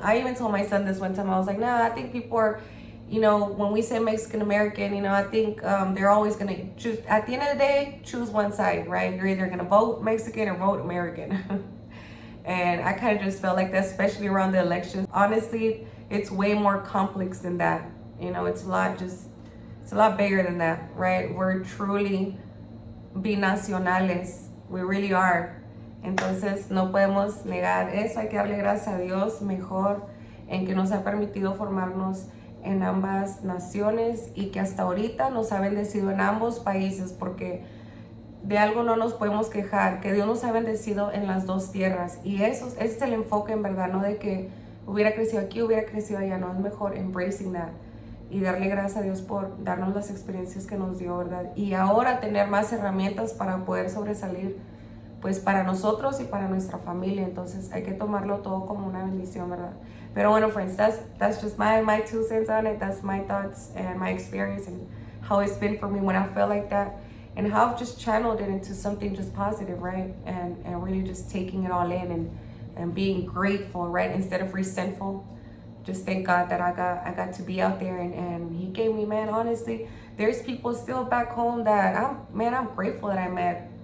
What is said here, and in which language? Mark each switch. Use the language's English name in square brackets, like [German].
[English] I even told my son this one time. I was like, nah, I think people are, you know, when we say Mexican American, you know, I think they're always gonna choose, at the end of the day, choose one side, right? You're either gonna vote Mexican or vote American. And I kind of just felt like that, especially around the elections. Honestly, it's way more complex than that. You know, it's a lot bigger than that, right? We're truly binacionales. We really are. [Spanish] Entonces no podemos negar eso. Hay que darle gracias a Dios mejor en que nos ha permitido formarnos en ambas naciones y que hasta ahorita nos ha bendecido en ambos países, porque de algo no nos podemos quejar, que Dios nos ha bendecido en las dos tierras. Y eso, ese es el enfoque en verdad, no de que hubiera crecido aquí, hubiera crecido allá, no, es mejor [English] embracing that [Spanish] y darle gracias a Dios por darnos las experiencias que nos dio, ¿verdad? Y ahora tener más herramientas para poder sobresalir, pues para nosotros y para nuestra familia. Entonces hay que tomarlo todo como una bendición, ¿verdad? Pero bueno, [English] friends, that's just my 2 cents on it. That's my thoughts and my experience and how it's been for me when I felt like that. And how I've just channeled it into something just positive, right? And really just taking it all in and being grateful, right? Instead of resentful. Just thank God that I got to be out there and He gave me, man, honestly, there's people still back home that I'm grateful that I met.